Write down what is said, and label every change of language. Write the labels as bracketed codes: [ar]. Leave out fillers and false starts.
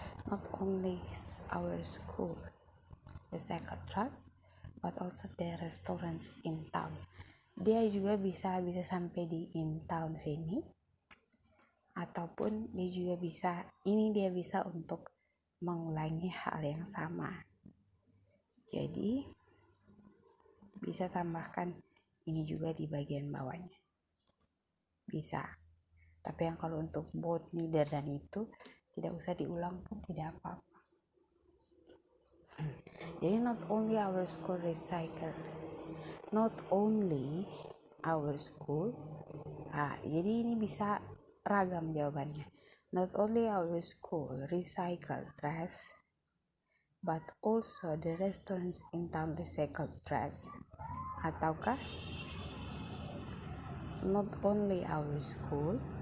[en] Not only our school recycle trash, but also the restaurants in town. [id] Dia juga bisa sampai di [en] in town [id] sini, ataupun dia bisa untuk mengulangi hal yang sama. Jadi bisa tambahkan ini juga di bagian bawahnya, bisa. Tapi yang kalau untuk both, neither dan itu tidak usah diulang pun tidak apa-apa. Jadi [en] not only our school recycled, not only our school. [id] Jadi ini bisa ragam jawabannya. [en] Not only our school recycle trash, but also the restaurants in town recycle trash. [id] Ataukah [en] not only our school,